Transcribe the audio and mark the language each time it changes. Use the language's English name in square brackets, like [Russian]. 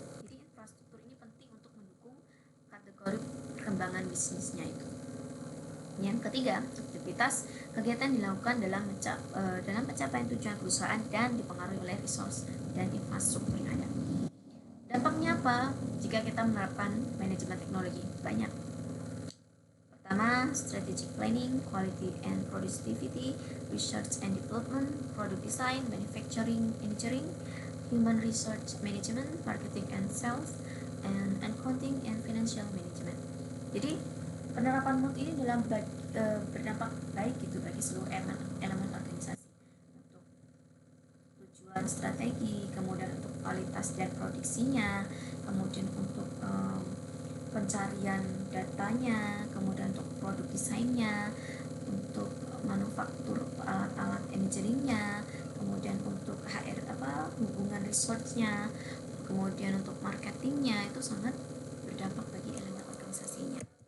[Indonesian] Jadi infrastruktur ini penting untuk mendukung kategori perkembangan bisnisnya itu. Yang ketiga, aktivitas kegiatan dilakukan dalam pencapaian tujuan perusahaan dan dipengaruhi oleh resource dan infrastruktur yang ada. Dampaknya apa jika kita menerapkan manajemen teknologi? Banyak. [English] Pertama, strategic planning, quality and productivity, research and development, product design, manufacturing, engineering, human resource management, marketing and sales, and accounting and financial management. [Indonesian] Jadi penerapan mood ini berdampak baik gitu bagi seluruh elemen organisasi untuk tujuan strategi, kemudian untuk kualitas dan produksinya, kemudian untuk pencarian datanya, kemudian untuk produk desainnya, untuk manufaktur alat engineeringnya, kemudian untuk hubungan researchnya, kemudian untuk marketingnya, itu sangat berdampak bagi elemen organisasinya.